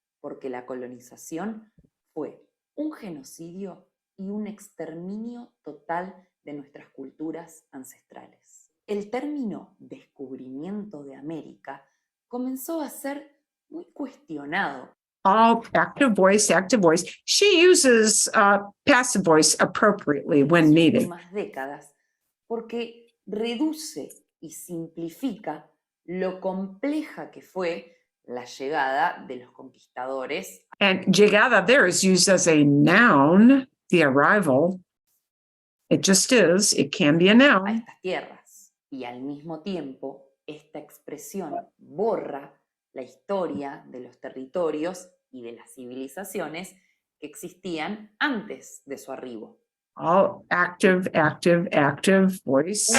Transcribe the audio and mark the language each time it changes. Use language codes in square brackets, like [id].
[es] Porque la colonización fue un genocidio y un exterminio total de nuestras culturas ancestrales. El término descubrimiento de América comenzó a ser muy cuestionado. [en] All active voice. She uses passive voice appropriately when needed. [es] Más décadas, porque reduce y simplifica lo compleja que fue la llegada de los conquistadores. [en] And llegada there is used as a noun, the arrival. It just is. It can be a A noun. [es] estas tierras. Y al mismo tiempo, esta expresión borra la historia de los territorios y de las civilizaciones que existían antes de su arribo. [en] All active voice.